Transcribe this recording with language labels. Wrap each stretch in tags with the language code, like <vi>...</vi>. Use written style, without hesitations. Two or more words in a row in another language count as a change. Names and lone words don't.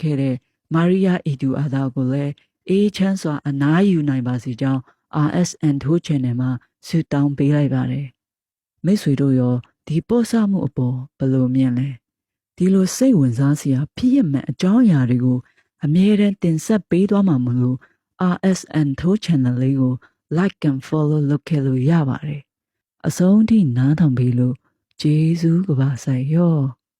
<my>ခဲ့တဲ့မာရီယာအီဒူအာဒါကိုလည်းအေးချမ်းစွာအနားယူနိုင်ပါစေကြောင်း RSN 2 channel မှာဆုတောင်းပေးလိုက်ပါတယ်။မိတ်ဆွေတို့ရောဒီပေါ့ဆမှုအပေါ်ဘယ်လိုမြင်လဲ။ဒီလိုစိတ်ဝင်စားစရာဖြစ်ရမယ့်အကြောင်းအရာတွေကိုအမြဲတမ်းတင်ဆက်ပေးသွားမှာမလို့ RSN 2 channel လေးကို</my> <en>like and follow</en> <my>လုပ်ခဲ့လို့ရပါတယ်။အဆုံးထိနားထောင်ပေးလို့ကျေးဇူးကပါဆိုင်ရော။</my>